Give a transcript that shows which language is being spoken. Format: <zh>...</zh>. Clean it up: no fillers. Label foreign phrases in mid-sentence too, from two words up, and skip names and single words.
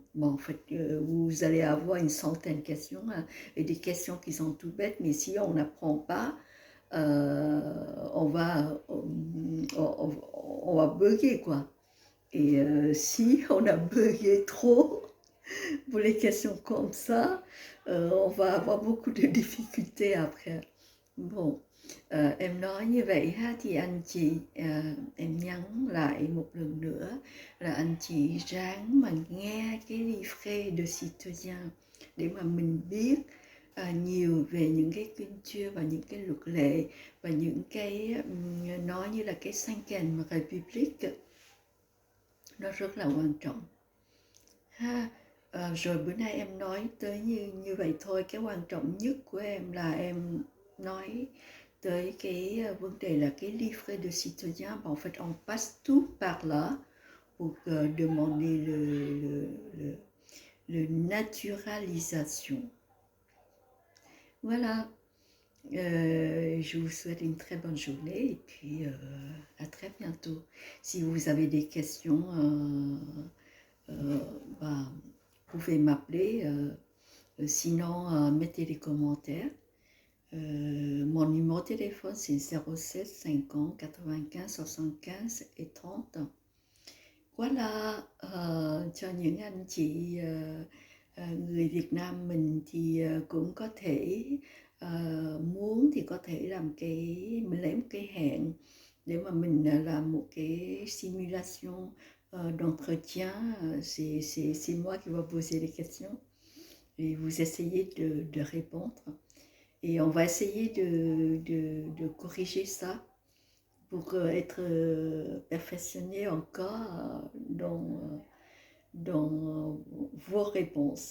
<fr>Bon, en fait, vous allez avoir une centaine de questions, hein, et des questions qui sont tout bêtes, mais si on n'apprend pas, on va bugger, quoi. Et si on a bugué trop pour les questions comme ça, on va avoir beaucoup de difficultés après. Bon,</fr> <vi>em nói như vậy ha, thì anh chị, em nhắn lại một lần nữa là anh chị ráng mà nghe cái</vi> <fr>livret de citoyen</fr> <vi>để mà mình biết nhiều về những cái culture và những cái luật lệ và những cái nói như là cái</vi> <fr>Cinquième République,</fr> <vi>nó rất là quan trọng ha. Rồi bữa nay em nói tới như vậy thôi. Cái quan trọng nhất của em là em nói tới cái vấn đề là cái</vi> <fr>livret de citoyen. En fait, on passe tout par là pour demander le naturalisation. Voilà. Je vous souhaite une très bonne journée et puis à très bientôt. Si vous avez des questions, bah, vous pouvez m'appeler. Sinon, mettez des commentaires. Mon numéro de téléphone, c'est 07 50 95 75 et 30. Voilà,</fr> <vi>cho những anh chị người Việt Nam mình thì cũng có thể muốn thì có thể làm mình lấy một cái hẹn để mà mình làm một cái</vi> <fr>simulation d'entretien. C'est moi qui vais poser les questions et vous essayez de répondre. Et on va essayer de corriger ça pour être perfectionné encore dans vos réponses.</fr>